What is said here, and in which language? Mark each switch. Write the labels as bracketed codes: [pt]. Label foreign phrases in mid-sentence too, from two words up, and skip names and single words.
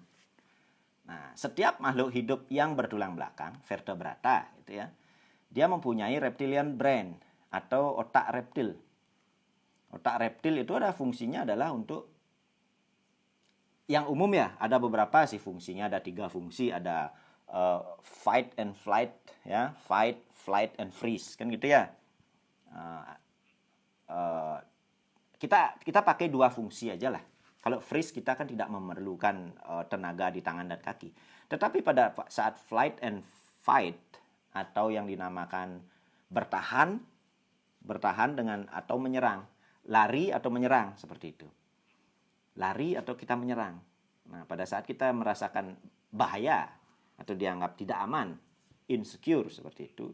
[id] Nah, setiap makhluk hidup yang bertulang belakang, vertebrata, gitu ya, dia mempunyai [en] reptilian brain [id] atau otak reptil. Otak reptil itu ada fungsinya adalah untuk yang umum ya, ada beberapa sih fungsinya, ada 3 fungsi, ada [en] fight and flight, [id] ya, [en] fight, flight and freeze, [id] kan gitu ya. Kita pakai 2 fungsi aja lah. Kalau freeze kita kan tidak memerlukan tenaga di tangan dan kaki. Tetapi pada saat [en] flight and fight [id] atau yang dinamakan bertahan dengan atau menyerang, lari atau menyerang, seperti itu. Lari atau kita menyerang. Nah, pada saat kita merasakan bahaya atau dianggap tidak aman, insecure, seperti itu.